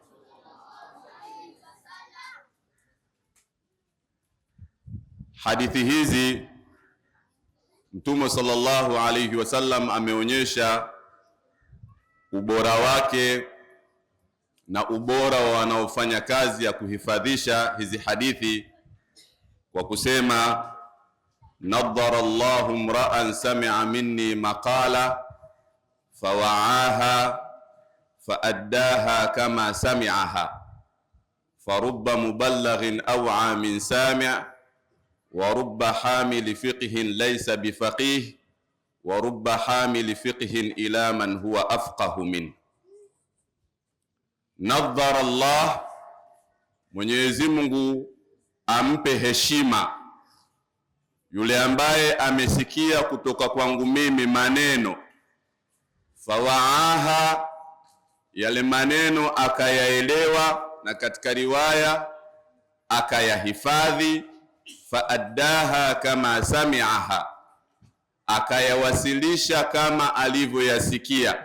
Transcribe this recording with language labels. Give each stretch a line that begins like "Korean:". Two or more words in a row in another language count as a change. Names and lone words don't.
Swahili: Hadithi hizi Mtume
Arabic: صلى الله عليه وسلم
Swahili: ameonyesha ubora wake na ubora wa wanaofanya kazi ya kuhifadhisha hizi hadithi kwa kusema,
Arabic: نضر الله امرأ سمع مني مقالة فوعاها فأداها كما سمعها فرب مبلغ أوعى من سامع ورب حامل فقه ليس بفقيه ورب حامل فقه إلى من هو أفقه من. نضر الله,
Swahili: Mwenyezi Mungu ampe heshima yule ambaye amesikia kutoka kwangu mimi maneno, fawaaha, yale maneno akayaelewa, na katika riwaya akayahifadhi,
Arabic: فأداها كما سمعها,
Swahili: akayawasilisha kama alivyoyasikia.